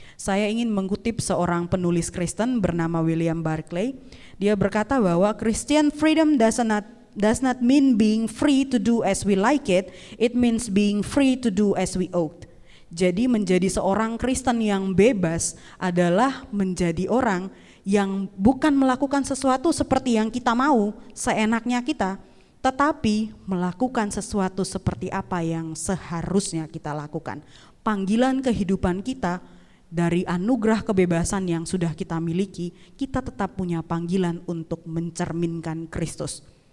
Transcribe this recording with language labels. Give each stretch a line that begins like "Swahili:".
Indonesian: Saya ingin mengutip seorang penulis Kristen bernama William Barclay. Dia berkata bahwa
English: Christian freedom does not mean being free to do as we like it means being free to do as we ought.
Indonesian: Jadi menjadi seorang Kristen yang bebas adalah menjadi orang yang bukan melakukan sesuatu seperti yang kita mau, seenaknya kita, tetapi melakukan sesuatu seperti apa yang seharusnya kita lakukan. Panggilan kehidupan kita dari anugerah kebebasan yang sudah kita miliki, kita tetap punya panggilan untuk mencerminkan Kristus.